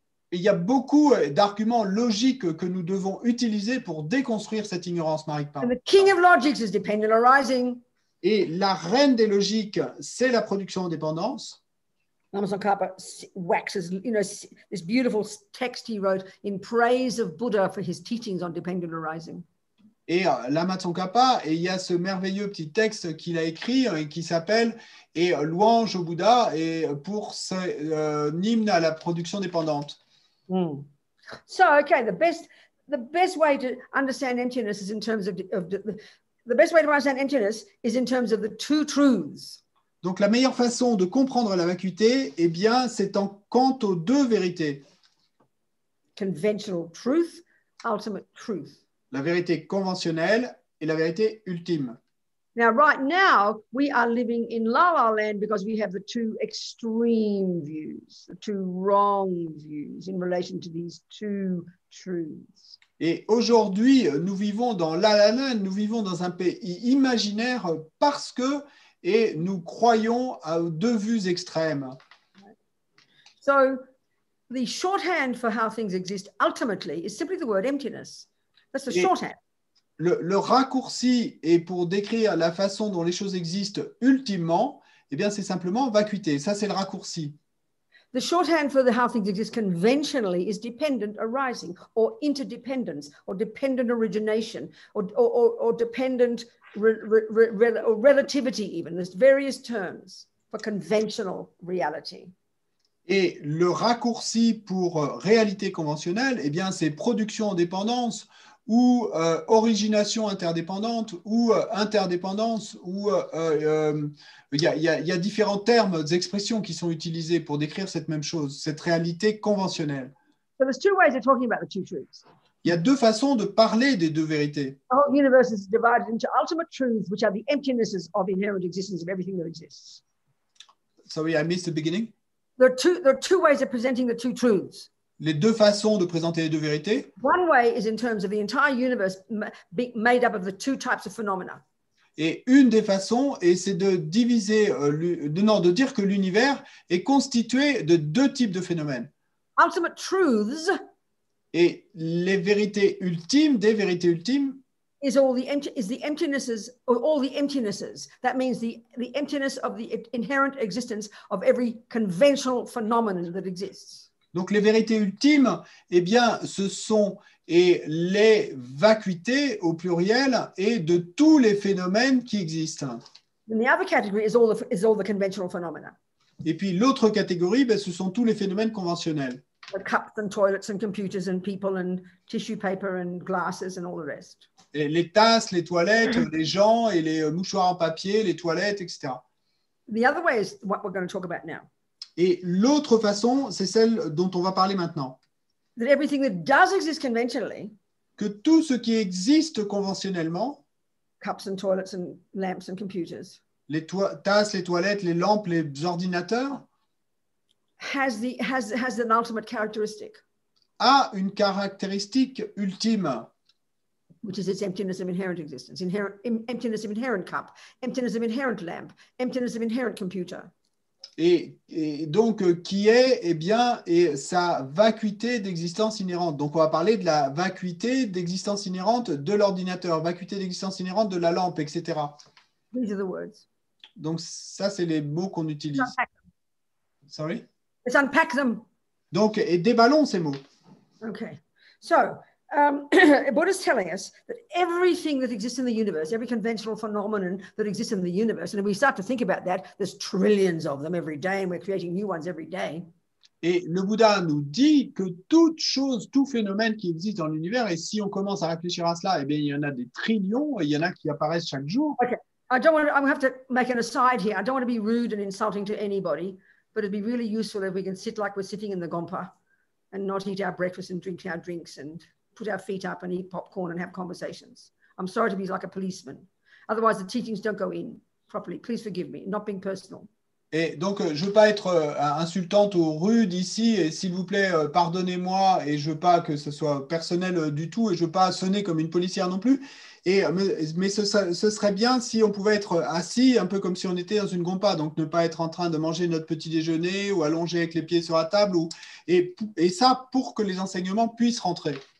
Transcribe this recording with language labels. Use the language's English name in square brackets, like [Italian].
[French] Il y a beaucoup d'arguments logiques que nous devons utiliser pour déconstruire cette ignorance maripa. [English] And the king of logics is dependent arising. [French] Et la reine des logiques, c'est la production en dépendance. [English] Lama Tsongkhapa waxes, this beautiful text he wrote in praise of Buddha for his teachings on dependent arising. [French] Et Lama Tsongkhapa, et il y a ce merveilleux petit texte qu'il a écrit et qui s'appelle « Et louange au Bouddha » et pour son hymne à la production dépendante. [English] So, okay, the best way to understand emptiness is in terms of the best way to understand emptiness is in terms of the two truths. [French] Donc, la meilleure façon de comprendre la vacuité, eh bien, c'est quant aux deux vérités. [English] Conventional truth, ultimate truth. [French] La vérité conventionnelle et la vérité ultime. [English] Now, right now, we are living in La La Land because we have the two extreme views, the two wrong views in relation to these two truths. [French] Et aujourd'hui, nous vivons dans La La Land, nous vivons dans un pays imaginaire parce que nous croyons à deux vues extrêmes. [English] So, the shorthand for how things exist ultimately is simply the word emptiness. That's the shorthand. [French] Le raccourci est pour décrire la façon dont les choses existent ultimement, eh bien, c'est simplement vacuité. Ça, c'est le raccourci. [English] The shorthand for how things exist conventionally is dependent arising, or interdependence, or dependent origination, or dependent or relativity even. There's various terms for conventional reality. [French] Et le raccourci pour réalité conventionnelle, eh bien, c'est production en dépendance ou origination interdépendante, ou interdépendance, ou il y a différents termes, expressions qui sont utilisés pour décrire cette même chose, cette réalité conventionnelle. [English] So there's two ways of talking about the two truths. [French] Il y a deux façons de parler des deux vérités. [English] The whole universe is divided into ultimate truths, which are the emptinesses of inherent existence of everything that exists. Sorry, I missed the beginning. There are two ways of presenting the two truths. [French] Les deux façons de présenter les deux vérités. [English] One way is in terms of the entire universe made up of the two types of phenomena. [French] Et une des façons, c'est de diviser, de dire que l'univers est constitué de deux types de phénomènes. [English] Ultimate truths [French] et les vérités ultimes, des vérités ultimes, [English] is the emptinesses, or all the emptinesses. That means the emptiness of the inherent existence of every conventional phenomenon that exists. [French] Donc les vérités ultimes, eh bien, ce sont les vacuités au pluriel et de tous les phénomènes qui existent. [English] And the other category is all the conventional phenomena. [French] Et puis l'autre catégorie, ben, ce sont tous les phénomènes conventionnels. [English] Like cups and toilets and computers and people and tissue paper and glasses and all the rest. [French] Et les tasses, les toilettes, les gens et les mouchoirs en papier, les toilettes, etc. [English] The other way is what we're going to talk about now. [French] Et l'autre façon, c'est celle dont on va parler maintenant. [English] That everything that does exist conventionally, [French] que tout ce qui existe conventionnellement, [English] cups and toilets and lamps and computers, [French] les tasses, les toilettes, les lampes, les ordinateurs, [English] has an ultimate characteristic, [French] a une caractéristique ultime, [English] which is its emptiness of inherent existence, emptiness of inherent cup, emptiness of inherent lamp, emptiness of inherent computer. [French] Et donc qui est eh bien, et sa vacuité d'existence inhérente. Donc on va parler de la vacuité d'existence inhérente de l'ordinateur, vacuité d'existence inhérente de la lampe, etc. [English] These are the words. [French] Donc ça, c'est les mots qu'on utilise. [English] Let's unpack them. Sorry? Let's unpack them. [French] Donc, et déballons ces mots. [English] Okay. So, Buddha's telling us that everything that exists in the universe, every conventional phenomenon that exists in the universe, and if we start to think about that, there's trillions of them every day, and we're creating new ones every day. [French] Et le Bouddha nous dit que toute chose, tout phénomène qui existe dans l'univers, et si on commence à réfléchir à cela, eh bien, il y en a des trillions, et il y en a qui apparaissent chaque jour. [English] Okay. I have to make an aside here. I don't want to be rude and insulting to anybody, but it'd be really useful if we can sit like we're sitting in the Gompa and not eat our breakfast and drink our drinks and put our feet up and eat popcorn and have conversations. I'm sorry to be like a policeman. Otherwise, the teachings don't go in properly. Please forgive me, not being personal. [French] Et donc, je ne veux pas être insultante ou rude ici, et s'il vous plaît, pardonnez-moi, et je ne veux pas que ce soit personnel du tout, et je ne veux pas sonner comme une policière non plus. Mais ce serait bien si on pouvait être assis, un peu comme si on était dans une gompa, donc ne pas être en train de manger notre petit déjeuner ou allongé avec les pieds sur la table, et ça pour que les enseignements puissent rentrer.